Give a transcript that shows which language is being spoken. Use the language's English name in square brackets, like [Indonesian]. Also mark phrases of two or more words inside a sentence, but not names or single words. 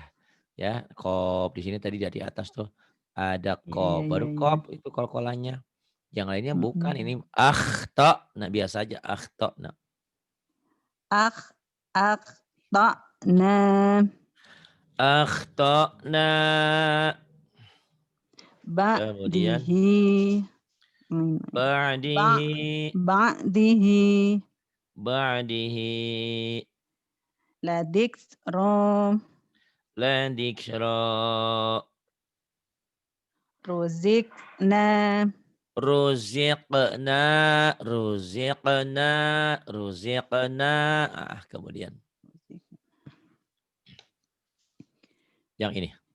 [Banjar] Ya, kop di sini tadi dari atas tuh ada kop, baru kop itu kol-kolahnya. Yang lainnya bukan, ini akhta. Nah, biasa aja akhta. Nah. [Arabic] Akhta'na. Akhta'na. kemudian بعده ب ba'dihi, ba'dihi ba'dihi, ladiksra لا ذكرى, ruzikna رزقنا رزقنا رزقنا. [Banjar] Ah, kemudian yang ini.